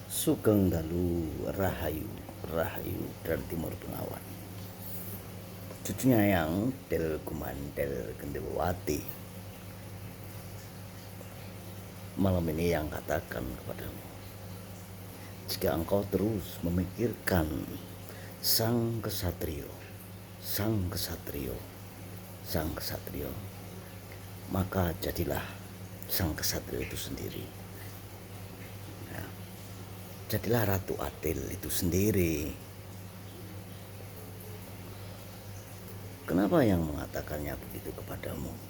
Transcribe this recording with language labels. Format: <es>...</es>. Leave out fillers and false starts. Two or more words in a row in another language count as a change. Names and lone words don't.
<jv>Sugeng Dalu Rahayu Rahayu</jv> <id>dari Timur Benawan. Cucunya yang Del Kumandel Gendewati. Malam ini yang katakan kepadamu, jika engkau terus memikirkan sang kesatrio, sang kesatrio, sang kesatrio, maka jadilah sang kesatrio itu sendiri. Jadilah Ratu Adil itu sendiri. Kenapa yang mengatakannya begitu kepadamu?</id>